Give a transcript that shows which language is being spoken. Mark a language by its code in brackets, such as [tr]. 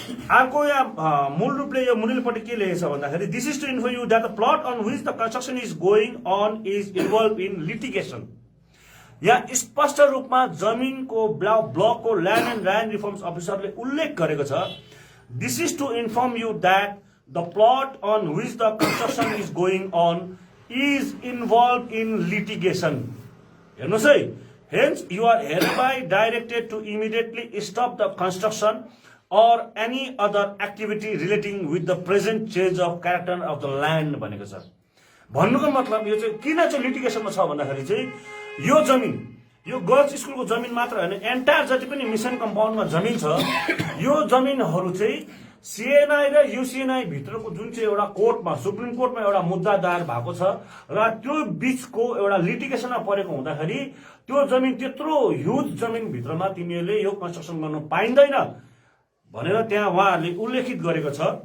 [ne] अर्को यहाँ मूल रूपले यो मुनिल्पट्टि के लेखेको छ भन्दाखेरि [en] This is to info you that the plot on which the construction is going on is involve in litigation. [ne] यहाँ स्पष्ट रूपमा जमिनको ब्लकको ल्यान्ड एन्ड ल्यान्ड रिफर्म्स अफिसरले उल्लेख गरेको छ [en] This is to inform you that the plot on which the construction is going on is involved in litigation. [ne] हेर्नुस् है, [en] hence you are hereby directed to immediately stop the construction or any other activity relating with the present change of character of the land [ne] भनेको छ। भन्नुको मतलब यो चाहिँ किन चाहिँ लिटिगेसनमा छ भन्दाखेरि चाहिँ यो जमिन यो गर्ल्स स्कुलको जमिन मात्र हैन, एन्टायर जति पनि मिसन कम्पाउन्डमा जमिन छ यो जमिनहरु चाहिँ सीएनआई र यूसीएनआई भित्रको जुन चाहिँ एउटा कोर्टमा सुप्रिम कोर्टमा एउटा मुद्दा दायर भएको छ र त्यो बीचको एउटा लिटिगेसनमा परेको हुँदाखेरि त्यो जमिन त्यत्रो ह्युज जमिन भित्रमा तिमीहरूले यो कन्स्ट्रक्सन गर्न पाइँदैन भनेर त्यहाँ उहाँहरूले उल्लेखित गरेको छ।